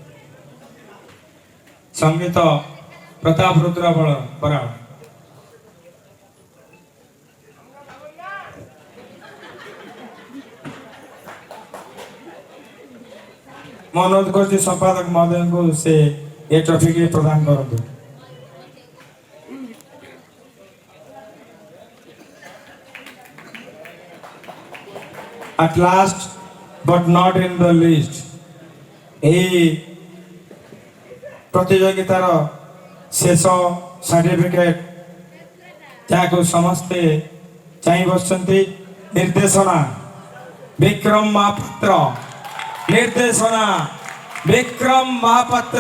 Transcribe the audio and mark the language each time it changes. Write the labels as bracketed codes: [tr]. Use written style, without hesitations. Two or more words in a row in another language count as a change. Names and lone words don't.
[or] ସଙ୍ଗୀତ ପ୍ରତାପ ରୁଦ୍ର ବରାଳ। ମୁଁ ଅନୁରୋଧ କରୁଛି ସମ୍ପାଦକ ମହୋଦୟଙ୍କୁ ସେ ଏ ଟ୍ରଫିକି ପ୍ରଦାନ କରନ୍ତୁ। [en] At last but not in the least, [or] ଏହି ପ୍ରତିଯୋଗିତାର ଶେଷ ସାର୍ଟିଫିକେଟ୍ ଯାହାକୁ ସମସ୍ତେ ଚାହିଁ ବସିଛନ୍ତି। ନିର୍ଦ୍ଦେଶନା ବିକ୍ରମ ମହାପାତ୍ର, ନିର୍ଦ୍ଦେଶନା ବିକ୍ରମ ମହାପାତ୍ର।